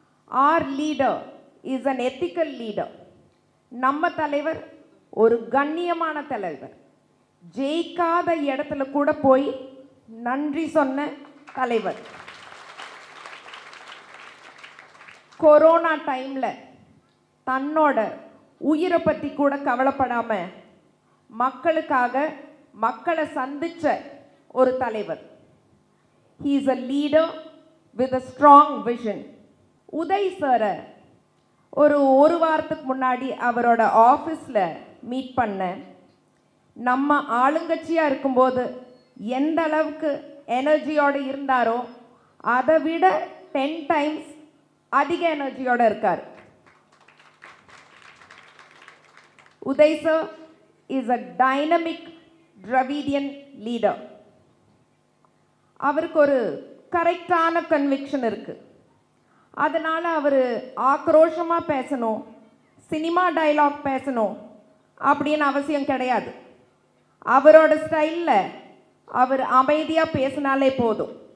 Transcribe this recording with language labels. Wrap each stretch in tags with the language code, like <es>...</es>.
<en>Our leader is an ethical leader.</en> <ta>நம்ம தலைவர் ஒரு கண்ணியமான தலைவர், ஜெயிக்காத இடத்துல கூட போய் நன்றி சொன்ன தலைவர். கொரோனா டைம்ல தன்னோட உயிரை பற்றி கூட கவலைப்படாம மக்களுக்காக மக்களை சந்திச்ச ஒரு தலைவர்.</ta> <en>He is a leader with a strong vision.</en> <ta>Uday சாரை ஒரு வாரத்துக்கு முன்னாடி அவரோட ஆஃபீஸில் மீட் பண்ணேன். நம்ம ஆளுங்கட்சியாக இருக்கும்போது எந்த அளவுக்கு எனர்ஜியோடு இருந்தாரோ அதை விட 10 times அதிக எனர்ஜியோடு இருக்கார்.</ta> <en>Uday sir is a dynamic Dravidian leader.</en> <ta>அவருக்கு ஒரு கரெக்டான கன்விக்ஷன் இருக்குது. அதனால் அவர் ஆக்ரோஷமாக பேசணும், சினிமா டைலாக் பேசணும் அப்படின்னு அவசியம் கிடையாது. அவரோட ஸ்டைலில் அவர் அமைதியாக பேசினாலே போதும்.</ta>